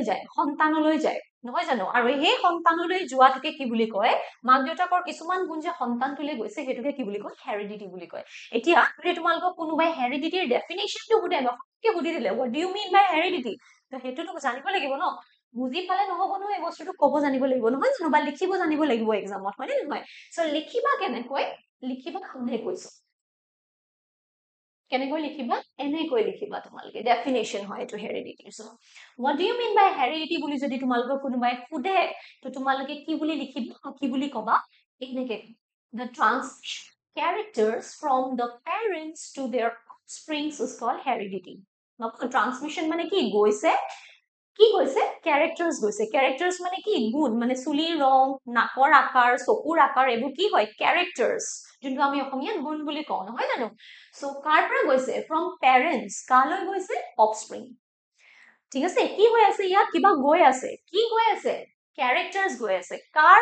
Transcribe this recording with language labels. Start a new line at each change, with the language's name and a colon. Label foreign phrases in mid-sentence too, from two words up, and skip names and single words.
Assamese: যায় সন্তানলৈ যায় নহয় জানো আৰু সেই সন্তানলৈ যোৱাটোকে কি বুলি কয় মাক দেউতাকৰ কিছুমান গুণ যে সন্তানটোলৈ গৈছে সেইটোকে কি বুলি কয় হেৰিডিটি বুলি কয় এতিয়া যদি তোমালোকক কোনোবাই হেৰিডিটিৰ ডেফিনেশ্যনটো সুধে নককে সুধি দিলে
English: what do you mean by heredity
Assamese: তো সেইটোতো জানিব লাগিব ন বুজি পালে নহব নহয় এই বস্তুটো কব জানিব লাগিব নহয় জানো বা লিখিব জানিব লাগিব এক্সামত হয় নে নহয় সো লিখিবা কেনেকৈ লিখিবা কোনে কৈছো কেনেকৈ লিখিবা এনেকৈ লিখিবা তোমালোকে ডেফিনেশ্যন হয় এইটো হেৰিডিটিৰ সো
English: what do you mean by heredity
Assamese: বুলি যদি তোমালোকক কোনোবাই সুধে তো তোমালোকে কি বুলি লিখিবা কি বুলি কবা এনেকে
English: the transmission characters from the parents to their offsprings is called heredity
Assamese: ট্ৰান্সমিশন মানে কি গৈছে কি গৈছে ক্যাৰেক্টাৰ্স গৈছে ক্যাৰেক্টাৰ্স মানে কি গুণ মানে চুলিৰ ৰং নাকৰ আকাৰ চকুৰ আকাৰ এইবোৰ কি হয় ক্যাৰেক্টাৰ্স যোনটো আমি অসমীয়াত গুণ বুলি কওঁ নহয় জানো সো কাৰ পৰা গৈছে
English: from parents
Assamese: কালৈ গৈছে অফস্প্ৰিং ঠিক আছে কি হৈ আছে ইয়াত কিবা গৈ আছে কি গৈ আছে ক্যাৰেক্টাৰ্স গৈ আছে কাৰ